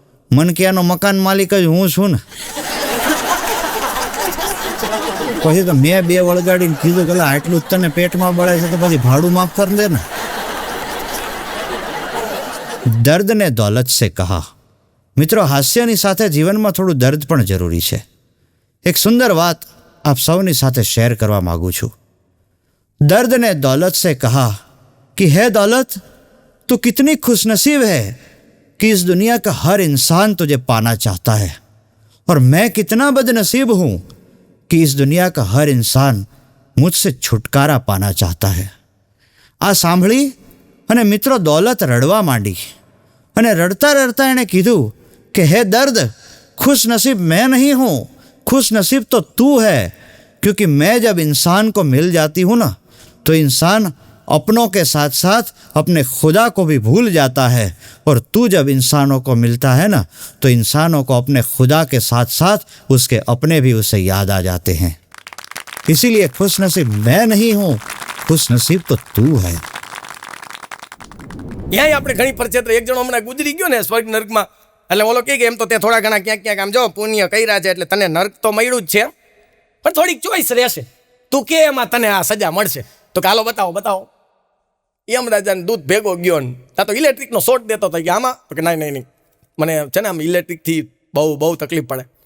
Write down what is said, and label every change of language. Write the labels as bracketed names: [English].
[Gujarati] મન કે આનો મકાન માલિક જ હું છું ને. પછી તો મેં 2 વળગાડીને કીધું કે આટલું જ તને પેટમાં બળે છે તો પછી ભાડું માફ કરી દે ને. [Hindi] દર્દ ને દौलत से કહા. [Gujarati] મિત્રો, હાસ્યની સાથે જીવનમાં થોડું દર્દ પણ જરૂરી છે. એક સુંદર વાત આપ સૌની સાથે શેર કરવા માગું છું. [Hindi] दर्द ने दौलत से कहा कि है दौलत, तू कितनी खुशनसीब है कि इस दुनिया का हर इंसान तुझे पाना चाहता है, और मैं कितना बदनसीब हूं कि इस दुनिया का हर इंसान मुझसे छुटकारा पाना चाहता है. [Gujarati] આ સાંભળી અને મિત્રો દौलत રડવા માંડી, અને રડતા રડતા એણે કીધું [Hindi] कि है दर्द, खुश नसीब मैं नहीं हूँ, खुश नसीब तो तू है, क्योंकि मैं जब इंसान को मिल जाती हूँ ना, तो इंसान अपनों के साथ साथ अपने खुदा को भी भूल जाता है, और तू जब इंसानों को मिलता है ना, तो इंसानों को अपने खुदा के साथ साथ उसके अपने भी उसे याद आ जाते हैं. इसीलिए खुश नसीब मैं नहीं हूँ, खुश नसीब तो तू है. [Gujarati] ત્યાં આપણે ઘણી પરચેત્ર એક જણો હમણાં ગુજરી ગયો ને સ્વર્ગ નર્કમાં, એટલે ઓલો કે એમ તો ત્યાં થોડા ઘણા ક્યાંક ક્યાંક આમ જો પુણ્ય કર્યા છે એટલે તને નર્ક તો મળ્યું જ છે, પણ થોડીક ચોઈસ રહેશે. તું કે એમાં તને આ સજા મળશે. તો કે હાલો બતાવો. યમરાજાને દૂધ ભેગો ગયો ને ત્યાં તો ઇલેક્ટ્રિકનો શોર્ટ દેતો હતો કે આમાં, તો કે નહીં મને છે ને આમ ઇલેક્ટ્રિકથી બહુ તકલીફ પડે.